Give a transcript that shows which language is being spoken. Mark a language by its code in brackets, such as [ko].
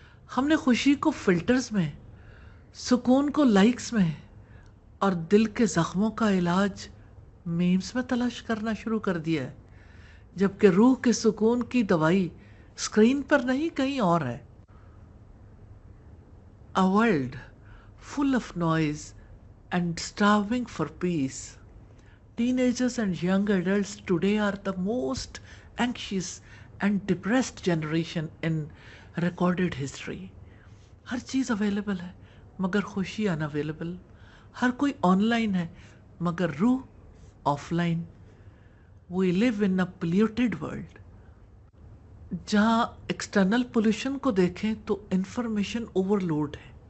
[hi] हमने खुशी को फिल्टर्स में, सुकून को लाइक्स में, और दिल के जख्मों का इलाज मीम्स में तलाश करना शुरू कर दिया है, जबकि रूह के सुकून की दवाई स्क्रीन पर नहीं, कहीं और है। [en] A world full of noise and starving for peace. Teenagers and young adults today are the most anxious and depressed generation in recorded history. [hi] हर cheese available है मगर खुशी अनअवेलेबल। हर कोई ऑनलाइन है मगर रूह offline. [en] we live in a polluted world जहाँ external pollution [hi] को देखें तो [en] Information overload है।